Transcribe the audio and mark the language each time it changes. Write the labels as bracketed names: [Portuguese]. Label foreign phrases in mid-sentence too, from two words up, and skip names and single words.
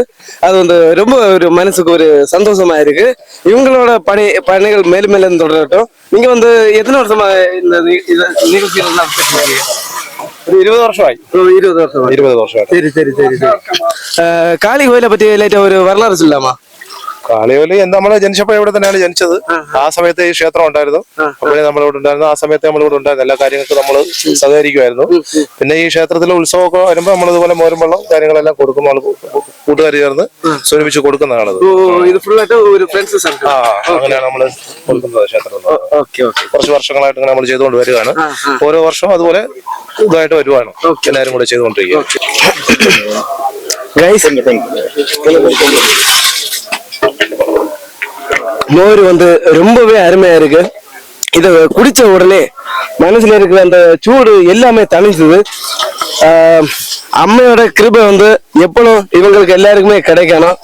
[Tamil] அது வந்து ரொம்ப ஒரு மனசுக்கு ஒரு சந்தோஷமா இருக்கு. இவங்களோட பணிகள் மேலும் மேலும் தொடரட்டும். நீங்க வந்து எத்தனை வருஷமா இந்த நிகழ்ச்சிகள் எல்லாம் [Malayalam] 20 வருஷമായി. [Tamil] 20 வருஷம். சரி சரி சரி சரி. காளி கோயிலை பத்தி லைட்டா ஒரு வரலாறு சொல்லலாமா? [Malayalam] കാളിയോലി നമ്മള് ജനിച്ചപ്പോ ഇവിടെ തന്നെയാണ് ജനിച്ചത്. ആ സമയത്ത് ഈ ക്ഷേത്രം ഉണ്ടായിരുന്നു. അപ്പോഴേ നമ്മളിവിടെ ഉണ്ടായിരുന്നു. ആ സമയത്ത് നമ്മളിവിടെ ഉണ്ടായിരുന്നു. എല്ലാ കാര്യങ്ങൾക്കും നമ്മൾ സഹകരിക്കുമായിരുന്നു. പിന്നെ ഈ ക്ഷേത്രത്തിലെ ഉത്സവമൊക്കെ വരുമ്പോ നമ്മളിതുപോലെ മോരും വെള്ളം കാര്യങ്ങളെല്ലാം കൊടുക്കും. നമ്മൾ കൂട്ടുകാർ ചേർന്ന് സ്വരൂപിച്ച് കൊടുക്കുന്നതാണത്. അങ്ങനെയാണ് നമ്മള് കൊടുക്കുന്നത് ക്ഷേത്രത്തിൽ. കുറച്ച് വർഷങ്ങളായിട്ട് ഇങ്ങനെ നമ്മൾ ചെയ്തുകൊണ്ട് വരികയാണ്. ഓരോ വർഷവും അതുപോലെ ഇതായിട്ട് വരുവാണ് എല്ലാരും കൂടെ ചെയ്തുകൊണ്ടിരിക്കുക. [Tamil] மோர் வந்து ரொம்பவே அருமையா இருக்கு. இத குடிச்ச உடனே மனசுல இருக்கிற அந்த சூடு எல்லாமே தணிச்சுது. அம்மையோட கிருபை வந்து எப்பளும் இவங்களுக்கு எல்லாருக்குமே கிடைக்கணும்.